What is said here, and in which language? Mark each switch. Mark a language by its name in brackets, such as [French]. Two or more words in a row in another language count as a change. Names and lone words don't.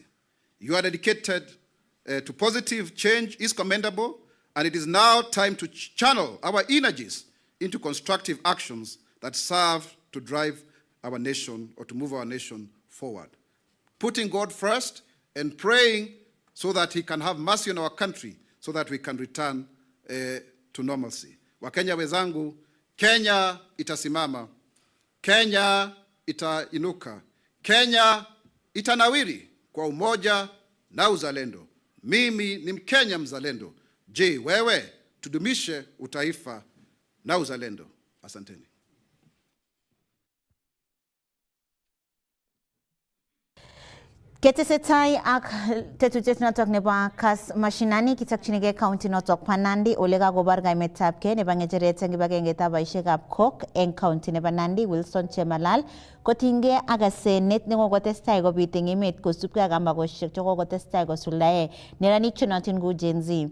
[English] Your dedicated to positive change is commendable, and it is now time to channel our energies into constructive actions that serve to drive our nation or to move our nation forward. Putting God first and praying so that He can have mercy on our country so that we can return to normalcy. [Swahili] Wakenya wenzangu, Kenya itasimama, Kenya itainuka, Kenya itanawiri kwa umoja na uzalendo. Mimi ni Mkenya mzalendo. Je, wewe? Tudumishe utaifa na uzalendo. Asanteni. [Kalenjin] Ketesetai ak tetutiet notok nebo Kass mashinani kitokchinigei county notok pa Nandi ole kakobar kaimetabgei nebo ng'echeret eng kibagengeitab boisiekab kok eng county nebo Nandi Wilson Chemalal kotinygei ak asenet nekokotestai kobit eng emet kosubkei ak ambakosiek chekokotestai kosuldae neranik chenotin kou Gen Z.